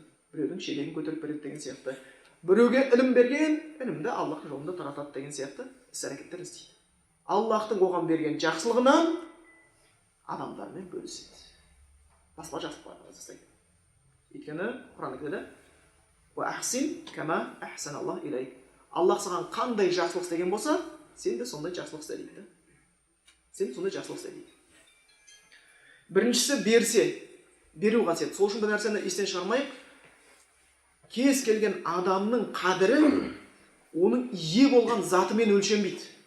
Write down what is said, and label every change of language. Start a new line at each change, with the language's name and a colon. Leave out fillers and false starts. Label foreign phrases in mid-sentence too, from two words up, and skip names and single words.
Kazakh: Біреудің шелегін көтеріп береді деген сияқты. Біреуге ілім берген, ілімді Аллах жолында таратады деген сияқты іс-әрекеттер істейді. Аллахтың оған берген жақсылығынан адамдармен бөліседі. Басқа жақсылықтар жасайды. Өйткені Құранда келеді:
Arabic: «وأحسن كما أحسن الله إليك».
Kazakh: Аллах саған қандай жақсылық істеген болса, сен де сондай жақсылық істе дейді. Сен сондай жақсылық істе дейді. Біріншісі берсе, беру қасиеті. Сол үшін бір нәрсені естен шығармайық. Кез келген адамның қадірі оның ие болған затымен өлшенбейді.